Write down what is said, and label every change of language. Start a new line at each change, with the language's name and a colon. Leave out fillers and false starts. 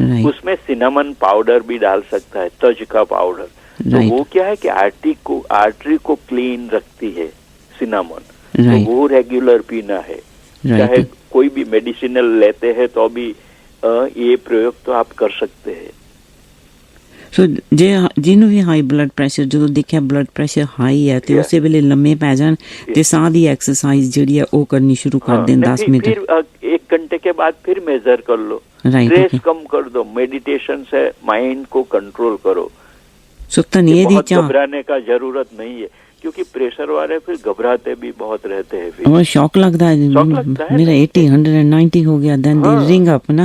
Hindi: उसमें cinnamon powder भी डाल सकता है, तज का पाउडर। तो वो क्या है कि आर्टरी को क्लीन रखती है सिनेमन, तो वो रेगुलर पीना है। चाहे कोई भी मेडिसिनल लेते हैं तो भी ये प्रयोग तो आप कर सकते हैं।
Punjabi: ਸੋ ਜੇ ਜਿਹਨੂੰ ਵੀ ਹਾਈ ਬਲੱਡ ਪ੍ਰੈਸ਼ਰ ਜਦੋਂ ਦੇਖਿਆ ਬਲੱਡ ਪ੍ਰੈਸ਼ਰ ਹਾਈ ਹੈ ਤੇ ਉਸੇ ਵੇਲੇ ਲੰਮੇ ਪੈ ਜਾਣ ਤੇ ਸਾਹ ਦੀ ਐਕਸਰਸਾइज ਜਿਹੜੀ ਹੈ ਉਹ ਕਰਨੀ ਸ਼ੁਰੂ ਕਰ ਦੇਣ 10 मिनट।
Hindi: फिर 1 घंटे के बाद फिर मेजर कर लो, स्ट्रेस कम कर दो, मेडिटेशन से माइंड को कंट्रोल करो। बहुत घबराने का जरूरत नहीं है, क्योंकि प्रेशर वाले फिर घबराते भी बहुत रहते हैं। फिर शौक लगता है, मेरा 80, 190 हो गया,
English: then they ring up ना,